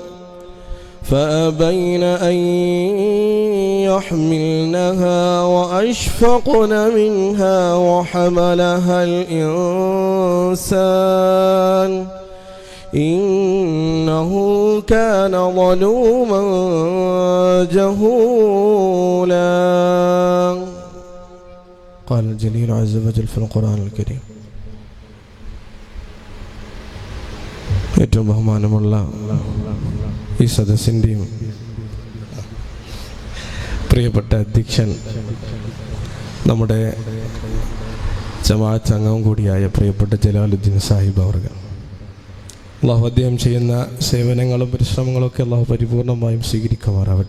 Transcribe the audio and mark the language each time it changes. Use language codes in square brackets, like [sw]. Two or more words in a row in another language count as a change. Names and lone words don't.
[ar] فأبين أن يحملنها وأشفقن منها وحملها الإنسان إنه كان ظلوما جهولا. قال الجليل عز وجل في القرآن الكريم. [ml] ഏറ്റവും ബഹുമാനമുള്ള ഈ സദസ്സിൻ്റെയും പ്രിയപ്പെട്ട അധ്യക്ഷൻ, നമ്മുടെ ജമാഅത്ത് അംഗം കൂടിയായ പ്രിയപ്പെട്ട ജലാലുദ്ദീൻ സാഹിബ് അവർക്ക് അള്ളാഹു അദ്ദേഹം ചെയ്യുന്ന സേവനങ്ങളും പരിശ്രമങ്ങളൊക്കെ അള്ളാഹു പരിപൂർണമായും സ്വീകരിക്കുമാറാവട്ടെ.